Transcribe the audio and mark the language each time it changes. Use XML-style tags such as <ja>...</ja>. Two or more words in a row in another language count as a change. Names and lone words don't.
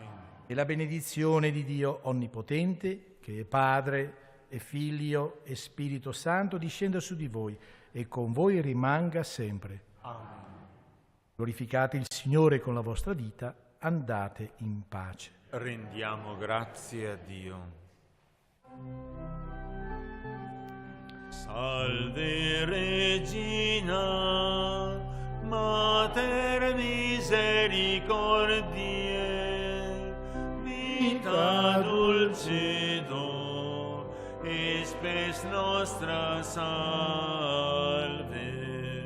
<it>E la benedizione di Dio Onnipotente, che è Padre e Figlio e Spirito Santo, discenda su di voi e con voi rimanga sempre. Amen. Glorificate il Signore con la vostra vita, andate in pace. Rendiamo grazie a Dio.</it> <la>Salve Regina, Mater misericordiae, vita dulcedo, e spes nostra salve.</la>